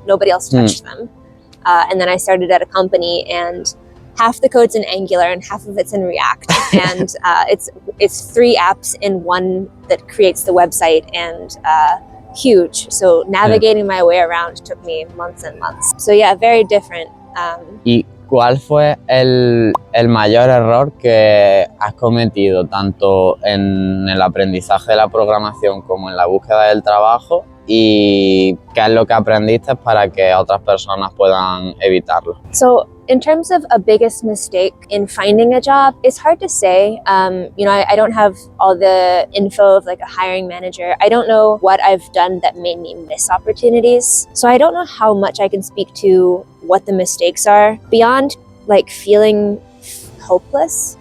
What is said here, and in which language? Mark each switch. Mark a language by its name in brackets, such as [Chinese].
[English] Nobody else touched them. And then I started at a company, and half the code's in Angular and half of it's in React. And it's 3 apps in one that creates the website, and huge. So navigating my way around took me months and months. So yeah, very different. [Spanish] ¿Y cuál fue el mayor error que has cometido tanto en el aprendizaje de la programación como en la búsqueda del trabajo? ¿Y qué es lo que aprendiste para que otras personas puedan evitarlo? [English] So in terms of a biggest mistake in finding a job, it's hard to say. I don't have all the info of like a hiring manager. I don't know what I've done that made me miss opportunities. So I don't know how much I can speak to what the mistakes are beyond like feeling hopeless.